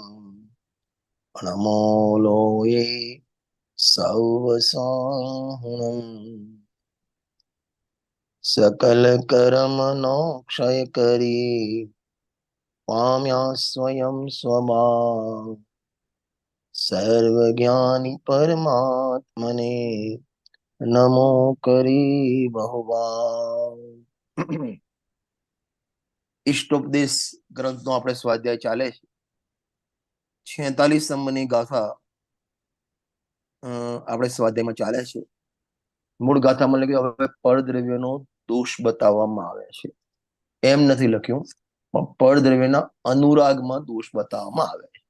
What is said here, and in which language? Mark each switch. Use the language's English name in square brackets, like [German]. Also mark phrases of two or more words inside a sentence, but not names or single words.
[Prakrit languages] नमो लोये सौवसाहुणम्। [Gujarati] સકલ કર્મણો ક્ષયકરી પામ્યા સ્વયં સ્વભા સર્વજ્ઞાની પરમાત્મને નમો કરી બહુવાર। ઇષ્ટોપદેશ ગ્રંથનો આપણે સ્વાધ્યાય ચાલે છે। 46 નંબરની ગાથા આપણે સ્વાધ્યાયમાં ચાલે છે। મૂળ ગાથામાં લખ્યું હવે પરદ્રવ્યનો દોષ બતાવવામાં આવે છે, એમ નથી લખ્યું, પણ પરદ્રવ્યના અનુરાગમાં દોષ બતાવવામાં આવે છે।